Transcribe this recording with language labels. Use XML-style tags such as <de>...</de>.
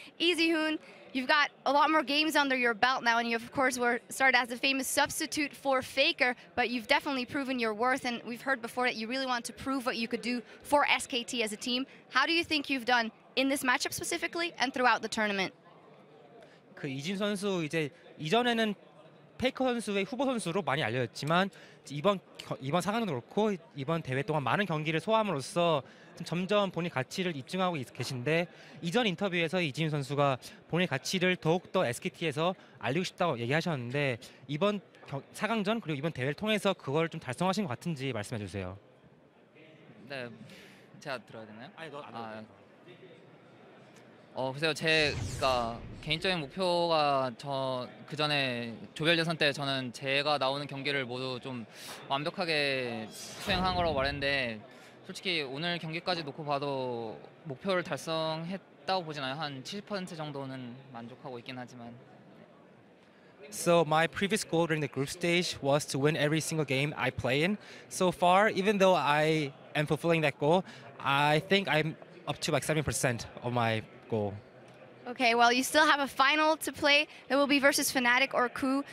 <en>EasyHoon, you've got a lot more games under your belt now, and you, of course, were started as the famous substitute for Faker, but you've definitely proven your worth, and we've heard before that you really want to prove what you could do for SKT as a team. How do you think you've done in this matchup specifically and throughout the tournament?</en> <ko>그 이진 선수 이제 이전에는 페이커 선수의 후보 선수로 많이 알려졌지만 이번 4강도 그렇고 이번 대회 동안 많은 경기를 소화함으로써 점점 본인 가치를 입증하고 계신데 이전 인터뷰에서 이진 선수가 본인 가치를 더욱더 SKT에서 알리고 싶다고 얘기하셨는데 이번 4강전 그리고 이번 대회를 통해서 그걸 좀 달성하신 것 같은지 말씀해 주세요. 네, 제가 들어야 되나요? 아니, 글쎄요, 제가 개인적인 목표가 그 전에 조별 예선 때 저는 제가 나오는 경기를 모두 좀 완벽하게 수행한 거라고 말했는데 솔직히 오늘 경기까지 놓고 봐도 목표를 달성했다고 보진 않아요. 한 70% 정도는 만족하고 있긴 하지만.</ko> <en>So my previous goal during the group stage was to win every single game I play in. So far, even though I am fulfilling that goal, I think I'm up to like 70% of my goal. Okay, well, you still have a final to play that will be versus Fnatic or Coup.</en>